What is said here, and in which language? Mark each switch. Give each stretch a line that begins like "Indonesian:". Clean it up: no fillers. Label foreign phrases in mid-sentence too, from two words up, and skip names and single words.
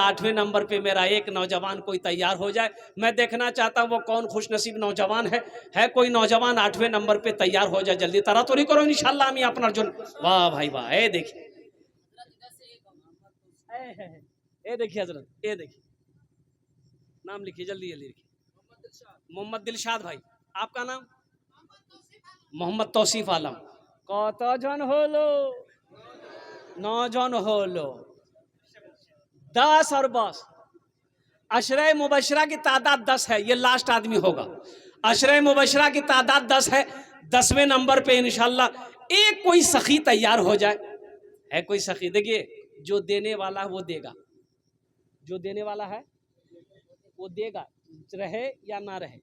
Urdu: 8ویں نمبر پہ میرا ایک نوجوان کوئی تیار ہو جائے، میں دیکھنا چاہتا ہوں وہ کون خوش نصیب نوجوان ہے کوئی نوجوان 8ویں نمبر پہ تیار ہو جائے، جلدی تراتوری کرو انشاءاللہ۔ ہم اپنا جن، واہ بھائی واہ، اے دیکھیں، اے دیکھیے حضرت، اے دیکھیے، نام لکھیے جلدی جلدی لکھیے۔ محمد دلشاد بھائی، آپ کا نام؟ محمد توصیف عالم۔
Bangla: کت জন হলো 9 জন হলো 10
Urdu: اور بس۔ عشرہ مبشرہ کی تعداد 10 ہے، یہ لاسٹ آدمی ہوگا۔ عشرہ مبشرہ کی تعداد 10 ہے، 10ویں نمبر پہ انشاءاللہ ایک کوئی سخی تیار ہو جائے، ہے کوئی سخی؟ دیکھیے جو دینے والا ہے وہ دے گا، جو دینے والا ہے وہ دے گا، رہے یا نہ رہے۔